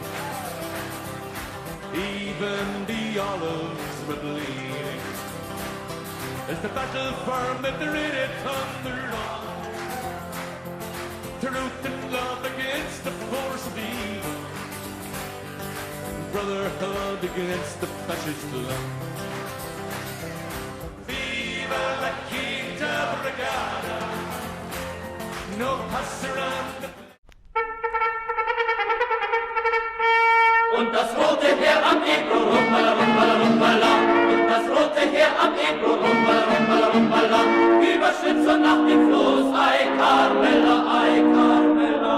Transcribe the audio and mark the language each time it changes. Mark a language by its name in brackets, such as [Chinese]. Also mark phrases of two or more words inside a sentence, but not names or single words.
[English] Even the olives were bleeding as the battle for Madrid had thundered on. Truth and love against the force of evil, brotherhood against the fascist love. [Spanish] Viva la Quinta Brigada, no passerand. [German] Und das rote Heer am Ebro, rumbala, rumbala, rumbala. Und das rote Heer am Ebro, rumbala, rumbala, rumbala. Überschritt so nach dem Fluss, [Spanish] ay Carmela, ay Carmela.